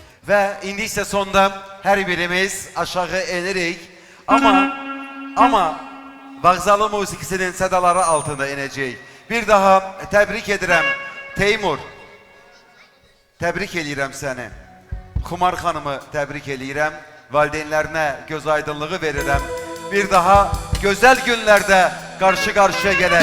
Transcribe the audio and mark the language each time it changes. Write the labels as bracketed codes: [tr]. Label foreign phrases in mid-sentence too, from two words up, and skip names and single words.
[az] ve indi ise sonda her birimiz aşağı enirik. Ama vağzalı musikisinin sədaları altında inəcək. Bir daha təbrik edirəm Teymur. Təbrik edirəm səni. Xumar xanımı təbrik edirəm. Valideynlərinə göz aydınlığı verirəm. Bir daha gözəl günlərdə qarşı-qarşıya gələk.